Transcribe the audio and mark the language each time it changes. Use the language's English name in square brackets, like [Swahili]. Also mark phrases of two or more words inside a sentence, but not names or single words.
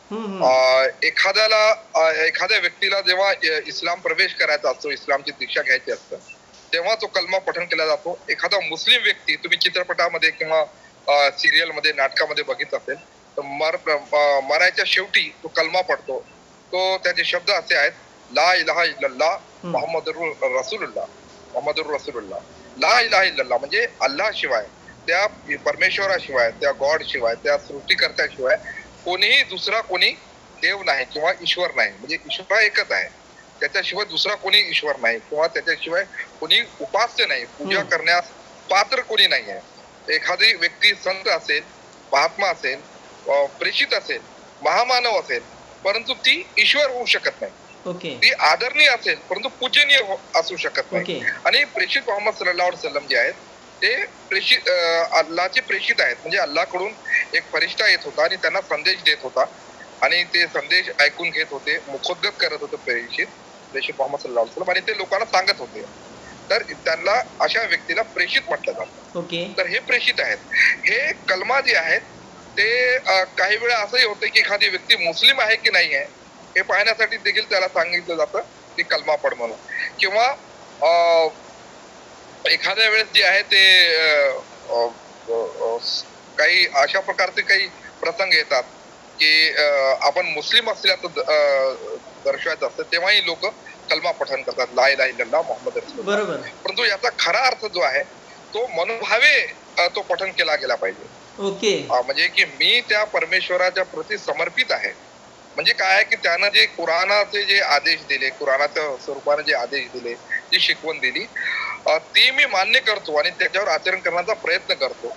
[Marathi] एखाद्या व्यक्तीला जेव्हा इस्लाम प्रवेश करायचा असतो, इस्लामची दीक्षा घ्यायची असतं, तेव्हा तो कलमा पठण केला जातो. एखादा मुस्लिम व्यक्ती तुम्ही चित्रपटामध्ये किंवा सिरियल मध्ये, नाटकामध्ये बघितलं असेल, तर मरायच्या शेवटी तो कलमा पडतो. तो त्याचे शब्द असे आहेत, [Arabic] لا إله إلا الله محمد رسول الله، محمد رسول الله. [Marathi] ला इलाहा इल्लल्लाह म्हणजे अल्लाह शिवाय, त्या परमेश्वराशिवाय, त्या गॉड शिवाय, त्या सृष्टीकर्त्याशिवाय कोणीही दुसरा कोणी देव नाही किंवा ईश्वर नाही. म्हणजे ईश्वर एकच आहे, त्याच्याशिवाय दुसरा कोणी ईश्वर नाही किंवा त्याच्याशिवाय कोणी उपास्य नाही, पूजा करण्यास पात्र कोणी नाही आहे. एखादी व्यक्ती संत असेल, महात्मा असेल, प्रेषित असेल, महामानव असेल, परंतु ती ईश्वर होऊ शकत नाही. ती आदरणीय असेल परंतु पूजनीय असू शकत नाही. आणि प्रेषित मोहम्मद [Arabic] صلى الله عليه وسلم [Marathi] जे आहेत ते प्रेषित अल्लाहचे प्रेषित आहेत. म्हणजे अल्लाहकडून एक फरिश्ता येत होता आणि त्यांना संदेश देत होता आणि ते संदेश ऐकून घेत होते, मुखोद्गत करत होते प्रेषित मोहम्मद [Arabic] صلى الله عليه وسلم, [Marathi] आणि ते लोकांना सांगत होते. तर त्यांना अशा व्यक्तीला प्रेषित म्हटलं जातं. तर हे प्रेषित आहेत. हे कलमा जे आहेत ते काही वेळा असंही होतं की एखादी व्यक्ती मुस्लिम आहे की नाही आहे हे पाहण्यासाठी देखील त्याला सांगितलं जातं की कलमा पड म्हणून. किंवा एखाद्या वेळेस जे आहे ते काही अशा प्रकारचे काही प्रसंग येतात की आपण मुस्लिम असल्याचं दर्शवायचं असतं, तेव्हाही लोक कलमा पठण करतात, [Arabic] لا إله إلا الله محمد رسول الله. [Marathi] बरोबर. परंतु याचा खरा अर्थ जो आहे तो मनोभावे तो पठण केला गेला पाहिजे. ओके. म्हणजे की मी त्या परमेश्वराच्या प्रती समर्पित आहे. म्हणजे काय आहे की त्यानं जे कुराणाचे जे आदेश दिले, कुराणाच्या स्वरूपाने जे आदेश दिले, जी शिकवण दिली, ती मी मान्य करतो आणि त्याच्यावर आचरण करण्याचा प्रयत्न करतो.